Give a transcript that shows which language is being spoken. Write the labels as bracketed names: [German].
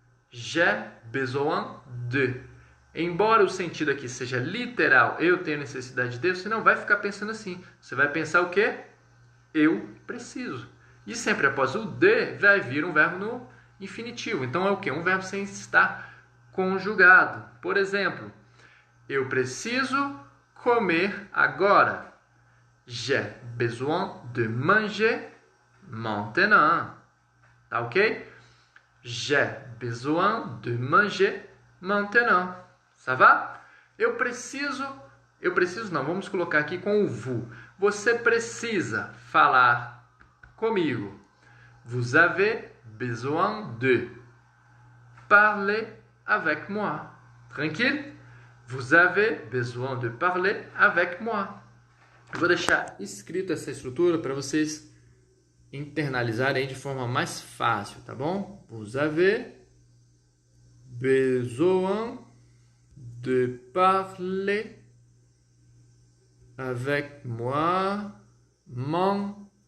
[French] J'ai besoin de. [Portuguese] Embora o sentido aqui seja literal, eu tenho necessidade de, você não vai ficar pensando assim. Você vai pensar o quê? Eu preciso. E sempre após o de, vai vir um verbo no infinitivo. Então é o quê? Um verbo sem estar conjugado. Por exemplo, eu preciso comer agora. [French] J'ai besoin de manger maintenant. [Portuguese] Tá ok? [French] J'ai besoin de manger maintenant. Ça va? [Portuguese] Eu preciso não, vamos colocar aqui com o vous. Você precisa falar comigo. [French] Vous avez besoin de parler avec moi. [Portuguese] Tranquille? [French] Vous avez besoin de parler avec moi. [Portuguese] Eu vou deixar escrito essa estrutura para vocês internalizarem de forma mais fácil, tá bom? [French] Vous avez besoin de parler avec moi maintenant.